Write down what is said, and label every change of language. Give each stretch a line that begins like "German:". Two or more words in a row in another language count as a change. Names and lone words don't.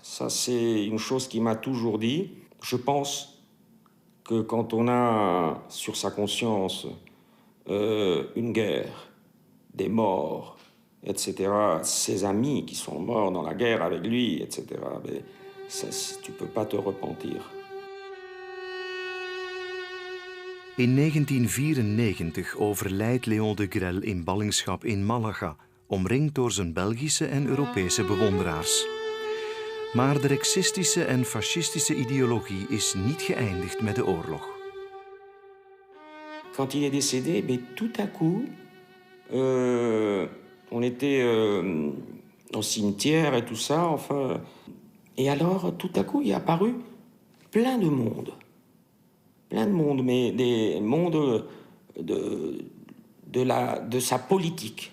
French: Ça, c'est une chose qu'il m'a toujours dit. Je pense que quand on a sur sa conscience une guerre, des morts, etc., ses amis qui sont morts dans la guerre avec lui, etc., mais ça, tu ne peux pas te repentir.
Dutch: In 1994 overlijdt Léon de Grelle in ballingschap in Malaga, omringd door zijn Belgische en Europese bewonderaars. Maar de reksistische en fascistische ideologie is niet geëindigd met de oorlog.
French: Quand il est décédé, mais tout à coup, on était au cimetière et tout ça, enfin. Et alors, tout à coup, il est apparu plein de monde. Plein de monde, mais des mondes de sa politique.